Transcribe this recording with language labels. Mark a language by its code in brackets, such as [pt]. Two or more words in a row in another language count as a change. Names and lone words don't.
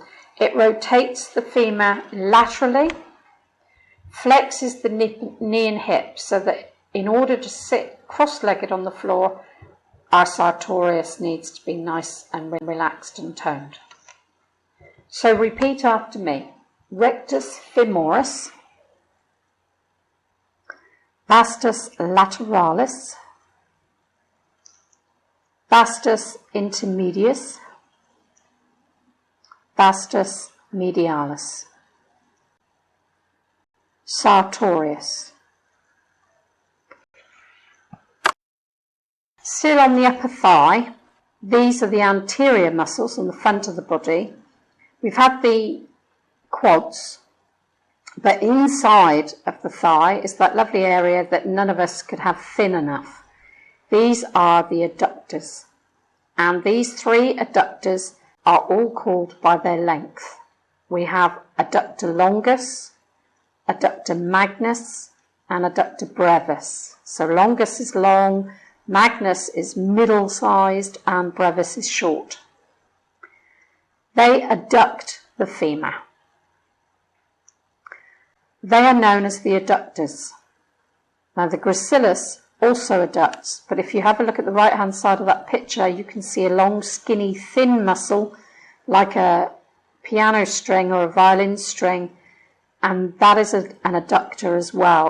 [en] It rotates the femur laterally, flexes the knee and hip, so that in order to sit cross-legged on the floor, our sartorius needs to be nice and relaxed and toned. So repeat after me. Rectus femoris, vastus lateralis, vastus intermedius, vastus medialis, sartorius. Still on the upper thigh, these are the anterior muscles on the front of the body. We've had the quads, but inside of the thigh is that lovely area that none of us could have thin enough. These are the adductors, and these three adductors are all called by their length. We have adductor longus, adductor magnus, and adductor brevis. So longus is long, magnus is middle-sized, and brevis is short. They adduct the femur. They are known as the adductors. Now the gracilis also adducts, but if you have a look at the right-hand side of that picture, you can see a long, skinny, thin muscle like a piano string or a violin string, and that is an adductor as well.